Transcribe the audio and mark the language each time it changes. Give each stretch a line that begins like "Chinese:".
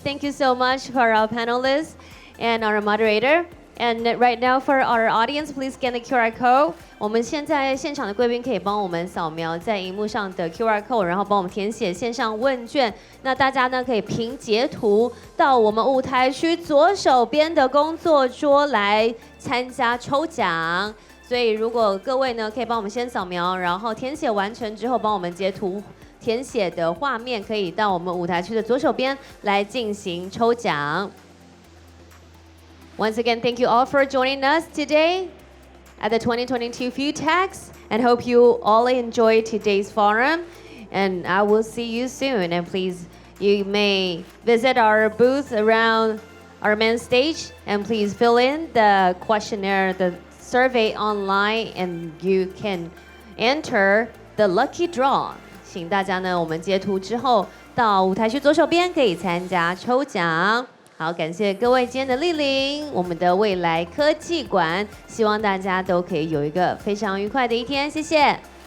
English: Thank you so much for our panelists and our moderator. And right now for our audience, please scan the QR code.
Chinese: 我们现在现场的贵宾可以帮我们扫描在荧幕上的 QR code， 然后帮我们填写线上问卷。那大家呢可以凭截图到我们舞台区左手边的工作桌来参加抽奖。所以如果各位呢可以帮我们先扫描，然后填写完成之后帮我们截图填写的画面，可以到我们舞台区的左手边来进行抽奖。
English: Once again, thank you all for joining us today at the 2022 Food Text, and hope you all enjoyed today's forum. And I will see you soon. And please, you may visit our booth around our main stage, and please fill in the questionnaire, the survey online, and you can enter the lucky draw.
Chinese: 请大家呢，我们截图之后到舞台区左手边可以参加抽奖。好，感谢各位今天的莅临，我们的未来科技馆，希望大家都可以有一个非常愉快的一天，谢谢。